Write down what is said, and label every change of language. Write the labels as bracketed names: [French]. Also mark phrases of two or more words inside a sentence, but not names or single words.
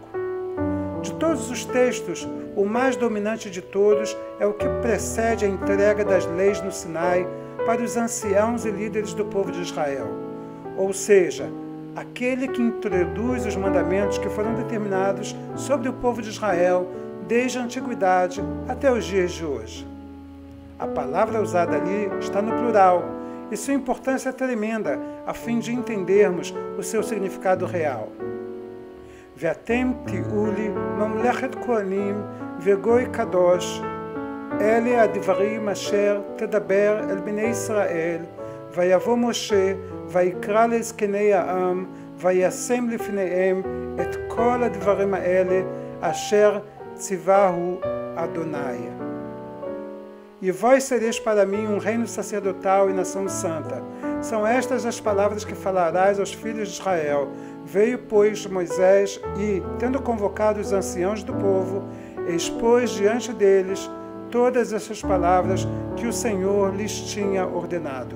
[Portuguese] De todos os textos, o mais dominante de todos é o que precede a entrega das leis no Sinai para os anciãos e líderes do povo de Israel, ou seja, aquele que introduz os mandamentos que foram determinados sobre o povo de Israel desde a antiguidade até os dias de hoje. A palavra usada ali está no plural, e sua importância é tremenda, a fim de entendermos o seu significado real. [Hebrew] ואתם תהיו לי ממלכת כהנים וגוי קדוש, אלה הדברים אשר תדבר אל בני ישראל, ויבא משה, ויקרא לזקני העם, וישם לפניהם את כל הדברים האלה, אשר ציווהו אדוני. [Portuguese] E vós sereis para mim um reino sacerdotal e nação santa. São estas as palavras que falarás aos filhos de Israel. Veio, pois, Moisés e, tendo convocado os anciãos do povo, expôs diante deles todas essas palavras que o Senhor lhes tinha ordenado.